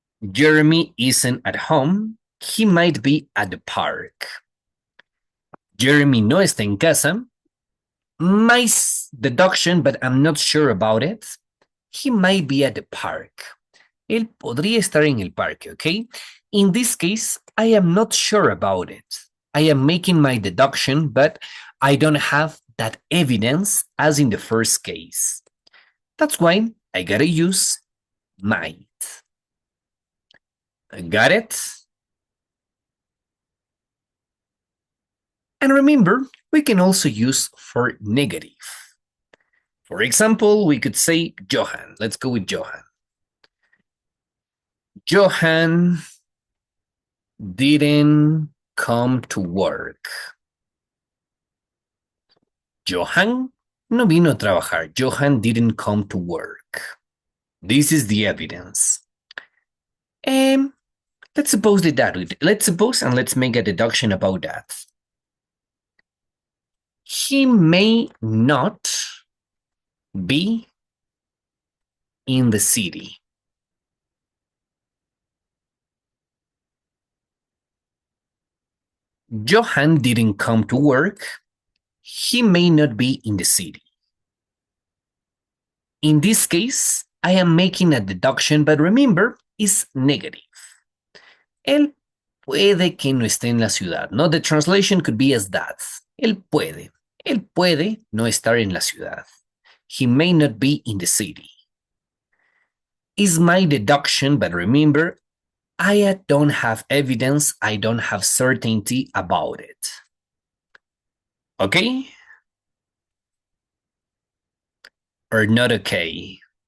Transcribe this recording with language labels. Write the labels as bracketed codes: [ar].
[en] Jeremy isn't at home. He might be at the park. [es] Jeremy no está en casa. [en] My deduction, but I'm not sure about it. He might be at the park. [es] Él podría estar en el parque, okay? [en] In this case, I am not sure about it. I am making my deduction, but I don't have that evidence as in the first case. That's why I gotta use might. Got it? And remember, we can also use for negative. For example, we could say Johan. Let's go with Johan. Johan didn't come to work. [es] Johan no vino a trabajar. [en] Johan didn't come to work. This is the evidence. And let's suppose that. Let's suppose and let's make a deduction about that. He may not be in the city. Johan didn't come to work. He may not be in the city. In this case, I am making a deduction, but remember, it's negative. [es] Él puede que no esté en la ciudad. [en] No, the translation could be as that. [es] Él puede no estar en la ciudad. [en] He may not be in the city. Is my deduction, but remember, I don't have evidence, I don't have certainty about it. Okay? Or not okay?